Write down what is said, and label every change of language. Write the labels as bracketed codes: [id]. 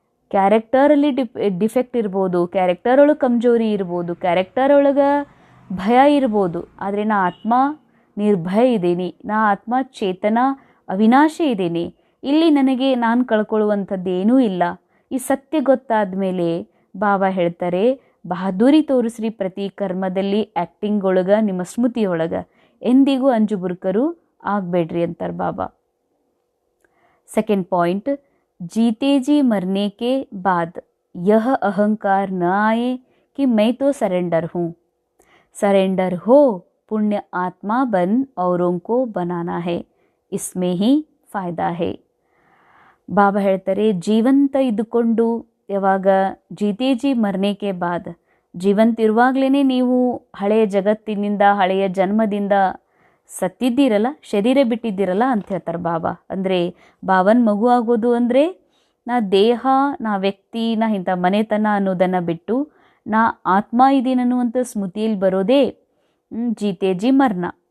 [kn] ಕ್ಯಾರೆಕ್ಟರಲ್ಲಿ defect ಇರ್ಬೋದು, character ಒಳಗೆ ಕಮ್ಜೋರಿ ಇರ್ಬೋದು, ಕ್ಯಾರೆಕ್ಟರ್ ಒಳಗೆ ಭಯ ಇರ್ಬೋದು, ಆದರೆ ನಾ ಆತ್ಮ ನಿರ್ಭಯ ಇದ್ದೀನಿ, ನಾ ಆತ್ಮ ಚೇತನ ಅವಿನಾಶಿ ಇದ್ದೀನಿ. ಇಲ್ಲಿ ನನಗೆ ನಾನು ಕಳ್ಕೊಳ್ಳುವಂಥದ್ದೇನೂ ಇಲ್ಲ. ಈ ಸತ್ಯ ಗೊತ್ತಾದ ಮೇಲೆ ಬಾಬಾ ಹೇಳ್ತಾರೆ, ಬಹದ್ದೂರಿ ತೋರಿಸ್ರಿ ಪ್ರತಿ ಕರ್ಮದಲ್ಲಿ, ಆ್ಯಕ್ಟಿಂಗ್ ಒಳಗೆ, ನಿಮ್ಮ ಸ್ಮೃತಿಯೊಳಗೆ ಎಂದಿಗೂ ಅಂಜುಬುರ್ಕರು ಆಗಬೇಡ್ರಿ ಅಂತಾರೆ ಬಾಬಾ. [hi] सेकंड पॉइंट, जीते जी मरने के बाद यह अहंकार न आए कि मैं तो सरेंडर हूँ. सरेंडर हो, पुण्य आत्मा बन औरों को बनाना है, इसमें ही फायदा है. [kn] ಬಾಬಾ ಹೇಳ್ತಾರೆ, ಜೀವಂತ ಇದ್ದುಕೊಂಡು ಯಾವಾಗ [hi] ಜೀತೇಜಿ ಮರ್ನೇಕೆ ಬಾದ್, [kn] ಜೀವಂತ ಇರುವಾಗಲೇ ನೀವು ಹಳೆಯ ಜಗತ್ತಿನಿಂದ, ಹಳೆಯ ಜನ್ಮದಿಂದ ಸತ್ತಿದ್ದೀರಲ್ಲ, ಶರೀರ ಬಿಟ್ಟಿದ್ದೀರಲ್ಲ ಅಂತ ಹೇಳ್ತಾರೆ ಬಾಬಾ. ಅಂದರೆ ಬಾಬನ ಮಗು ಆಗೋದು ಅಂದರೆ ನಾ ದೇಹ, ನಾ ವ್ಯಕ್ತಿ, ನಾ ಇಂಥ ಮನೆತನ ಅನ್ನೋದನ್ನು ಬಿಟ್ಟು ನಾ ಆತ್ಮ ಇದ್ದೀನಿ ಅನ್ನುವಂಥ ಸ್ಮೃತಿಯಲ್ಲಿ ಬರೋದೇ ಜೀತೇಜಿ ಮರ್ನ.